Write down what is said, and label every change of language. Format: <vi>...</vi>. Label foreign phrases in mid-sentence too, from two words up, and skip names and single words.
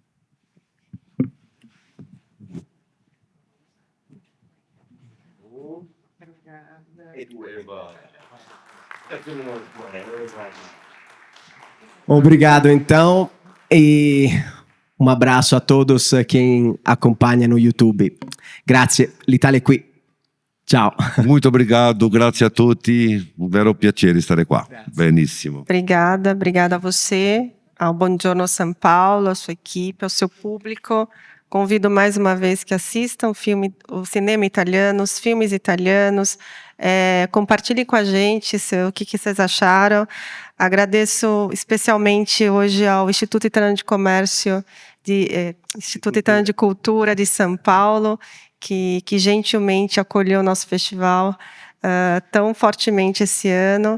<pt>Obrigado, então, e um abraço a todos quem acompanha no YouTube.</pt> <it>Grazie, l'Italia è qui. Ciao.</it> <pt>Muito obrigado,</pt> <it>grazie a tutti. Un vero piacere stare qua. Grazie. Benissimo.</it> <pt>Obrigada a você, ao Buongiorno São Paulo, à sua equipe, ao seu público. Convido mais uma vez que assistam o cinema italiano, os filmes italianos. Compartilhem com a gente o que vocês acharam. Agradeço especialmente hoje ao Instituto Italiano de Comércio, Instituto Italiano de Cultura de São Paulo, que gentilmente acolheu o nosso festival tão fortemente esse ano.</pt>